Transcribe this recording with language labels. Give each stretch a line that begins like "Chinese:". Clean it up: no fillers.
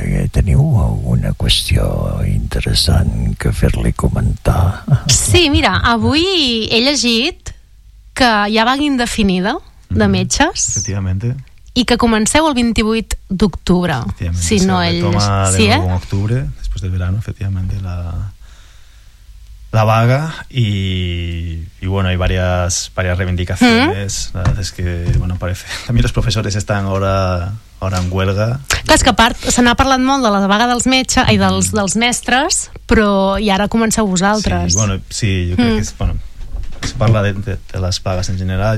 Catalan: Teniu alguna qüestió interessant que fer-li comentar? Sí, mira, avui he llegit que hi ha vaga indefinida de metges. Efectivament. I que comenceu el 28 d'octubre. Si no, ell... Sí, eh? Un octubre, després del verano, efectivament, la... La vaga
Spanish: y bueno, hay varias reivindicaciones. La verdad es que bueno, parece también los profesores están ahora en huelga.
Catalan: Clar, és que a part se n'ha parlat molt de la vaga dels metges i dels mestres, però i ara comenceu vosaltres.
Spanish: Sí, bueno, sí, yo creo que es, bueno, se parla de las vagas en general.